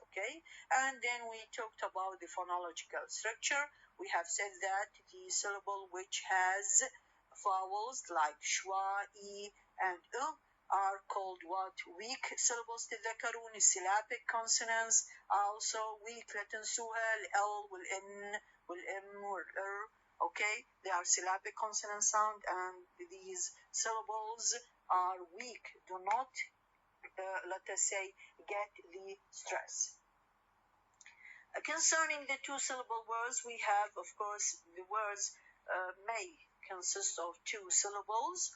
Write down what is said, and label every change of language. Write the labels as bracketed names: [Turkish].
[English] Okay, and then we talked about the phonological structure. We have said that the syllable which has vowels like schwa, e, and u are called what? Weak syllables. [Arabic] تذكرون [English] syllabic consonants. Also weak. [Arabic] لا تنسوها ال والn والm والr. [English] Okay, they are syllabic consonant sound, and these syllables are weak. Do not, let us say, get the stress. Concerning the 2-syllable words, we have, of course, the words may consist of 2 syllables.